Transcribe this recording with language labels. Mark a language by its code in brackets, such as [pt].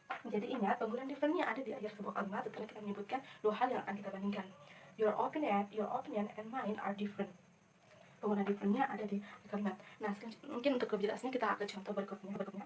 [id] Jadi ingat, penggunaan different-nya ada di akhir sebuah kalimat setelah kita menyebutkan dua hal yang akan kita bandingkan. [en] Your opinion and mine are different. [id] Penggunaan different-nya ada di kalimat. Nah, mungkin untuk lebih jelasnya kita akan contoh berikutnya.